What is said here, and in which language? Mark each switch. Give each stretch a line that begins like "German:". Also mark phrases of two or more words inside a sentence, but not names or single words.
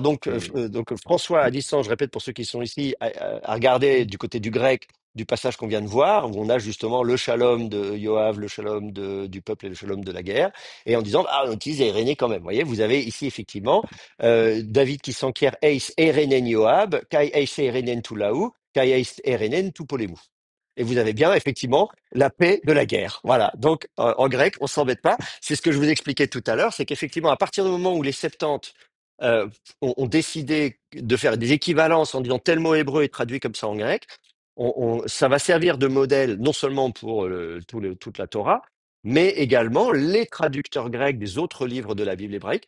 French: Et donc François à distance, je répète pour ceux qui sont ici, à regarder du côté du grec du passage qu'on vient de voir, où on a justement le shalom de Yoav, le shalom du peuple et le shalom de la guerre, et en disant ah on utilise Irénée quand même. Vous voyez, vous avez ici effectivement David qui s'enquiert
Greek: εἰς εἰρήνην Ἰωάβ, καὶ εἰς εἰρήνην τοῦ λαοῦ, καὶ εἰς εἰρήνην τοῦ πολέμου.
French: Et vous avez bien effectivement la paix de la guerre. Voilà. Donc en grec, on s'embête pas. C'est ce que je vous expliquais tout à l'heure, c'est qu'effectivement à partir du moment où les Septante euh, ont décidé de faire des équivalences en disant tel mot hébreu est traduit comme ça en grec, ça va servir de modèle non seulement pour toute la Torah, mais également les traducteurs grecs des autres livres de la Bible hébraïque.